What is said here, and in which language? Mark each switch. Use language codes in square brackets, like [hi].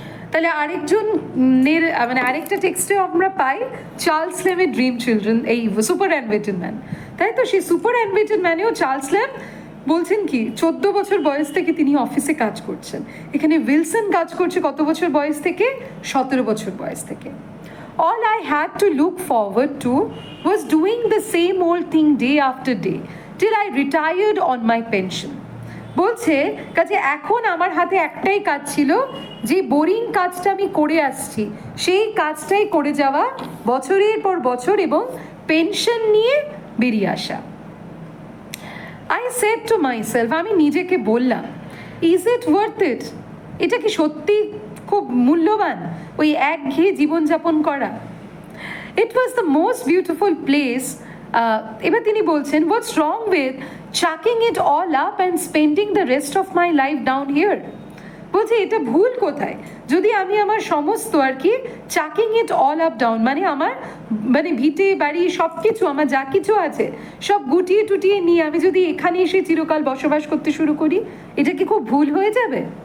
[bn] তাহলে আরেকজনের মানে আরেকটা টেক্সটেও আমরা পাই চার্লস ল্যামের ড্রিম চিলড্রেন, এই সুপার অ্যানিমেটেড ম্যান, তাই তো? সেই সুপার অ্যানিমেটেড ম্যানেও চার্লস ল্যাম বলছেন কি 14 বছর বয়স থেকে তিনি অফিসে কাজ করছেন। এখানে উইলসন কাজ করছে কত বছর বয়স থেকে? 17 বছর বয়স থেকে। [en] All I had to look forward to was doing the same old thing day after day till I retired on my pension. [bn] বলছে কাজে এখন আমার হাতে একটাই কাজ ছিল, যে বোরিং কাজটা আমি করে আসছি সেই কাজটাই করে যাওয়া বছরের পর বছর এবং পেনশন নিয়ে বেরিয়ে আসা। [en] I said to myself, [bn] আমি নিজেকে বললাম, [en] is it worth it? [bn] এটা কি সত্যি খুব মূল্যবান ওই একঘেয়ে জীবনযাপন করা? [en] It was the most beautiful place. [bn] এবার তিনি বলছেন, [en] what's wrong with chucking it all up and spending the rest of my life down here? [bn] বলছে এটা ভুল কোথায় যদি আমি আমার সমস্ত আর কি [en] chucking it all up down, [bn] মানে আমার মানে ভিটে বাড়ি সব কিছু আমার যা কিছু আছে সব গুটিয়ে টুটিয়ে নিয়ে আমি যদি এখানে এসে চিরকাল বসবাস করতে শুরু করি, এটা কি খুব ভুল হয়ে যাবে?